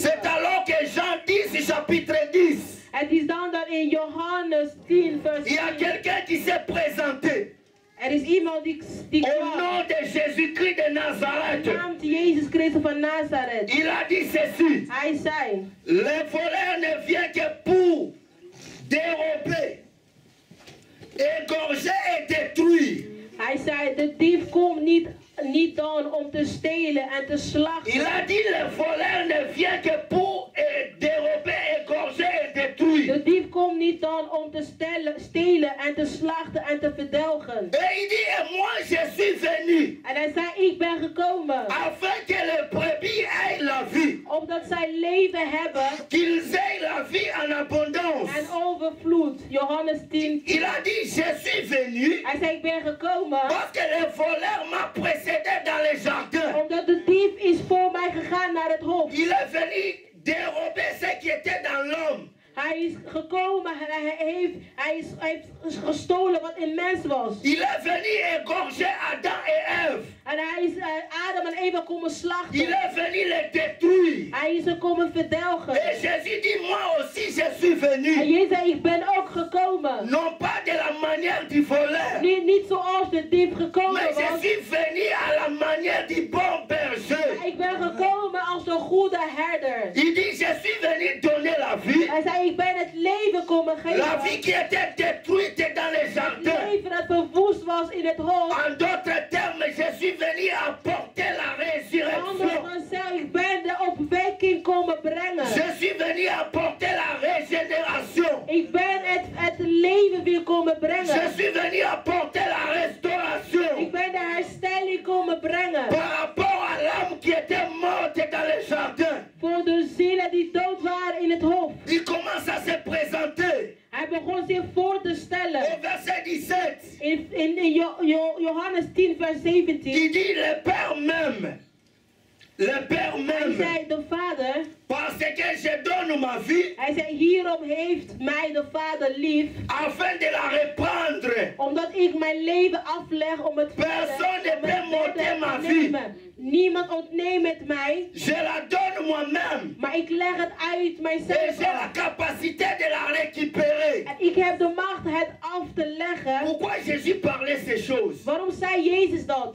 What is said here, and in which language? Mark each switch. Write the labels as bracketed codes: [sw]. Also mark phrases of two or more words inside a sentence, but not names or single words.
[fr] C'est alors que Jean 10, chapitre 10, [nl] Het is dan dat in Johannes 10 vers [fr] il y a [nl] 10. [fr] quelqu'un qui s'est présenté [nl] Er is iemand die [fr] au nom de Jésus-Christ de Nazareth. [nl] naamt Jezus Christus van Nazareth. [fr] Il a dit ceci: [nl] Hij zei, [fr] le voleur ne vient que pour dérober, égorger et détruire. [nl] hij zei, de dief komt niet dan om te stelen en te slachten. [fr] Il a dit le voleur ne vient que pour dérober, égorger et détruire. [nl] De dief komt niet dan om te stelen en te slachten en te verdelgen. [fr] Et il dit, et moi je suis venu [nl] En hij zei, ik ben gekomen [fr] afin que les brebis aient la vie, [nl] opdat zij leven hebben [fr] qu'ils aient la vie en abondance. [nl] en overvloed. Johannes 10. [fr] Il a dit, je suis venu [nl] Hij zei, ik ben gekomen [fr] parce que le voleur m'a précédé dans les jardins. [nl] omdat de dief is voor mij gegaan naar het hof. [fr] Il est venu dérober ce qui était dans l'homme. [nl] Hij is gekomen en hij heeft gestolen wat in mens was. [fr] Il est venu égorger Adam et Ève. [nl] En hij is Adam en Eva komen slachten. [fr] Il est venu les détruire. [nl] Hij is er komen verdelgen. [fr] Et Jésus dit, moi aussi je suis [nl] En [fr] venu. [nl] Jezus zei, ik ben ook gekomen. [fr] Non pas de la manière du voleur, [nl] Niet zoals de dief gekomen [fr] mais je [nl] was. [fr] suis venu à la manière du bon berger. [nl] Maar ik ben gekomen als de goede herder. [fr] Il dit, je suis venu donner la vie. [nl] Hij zei, ik ben het leven komen [fr] La vie [nl] geven. [fr] qui était détruite dans les [nl] Het [fr] jardins. [nl] leven dat verwoest was in het hof. [fr] En d'autres termes, je suis venu apporter la [nl] Anders [fr] résurrection. [nl] dan zei, ik ben de opwekking komen brengen. [fr] Je suis venu apporter la régénération. [nl] Ik ben het leven weer komen [fr] Je [nl] brengen. [fr] suis venu apporter la restauration [nl] Ik ben de herstelling komen brengen. [fr] par rapport à l'âme qui était morte dans les jardins. [nl] Voor de zielen die dood waren in het hof. [fr] Il commence à se présenter [nl] Hij begon zich voor te stellen. [fr] au verset 17. [nl] In Johannes 10 vers 17. [fr] Il dit le Père même. Le Père [nl] Hij [fr] même. [nl] zei, de Vader. [fr] Parce que je donne ma vie [nl] Hij zei, hierom heeft mij de Vader lief. [fr] afin de la reprendre. [nl] Omdat ik mijn leven afleg om het [fr] Personne ne peut [nl] verder [fr] m'ôter ma [nl] te [fr] vie. [nl] nemen. Niemand ontneemt het mij. [fr] Je la donne moi-même. [nl] Maar ik leg het uit [fr] Et [nl] mijzelf [fr] j'ai la [nl] af. [fr] capacité de la récupérer. [nl] En ik heb de macht het af te leggen. [fr] Pourquoi Jésus parlait ces choses? [nl] Waarom zei Jezus dat?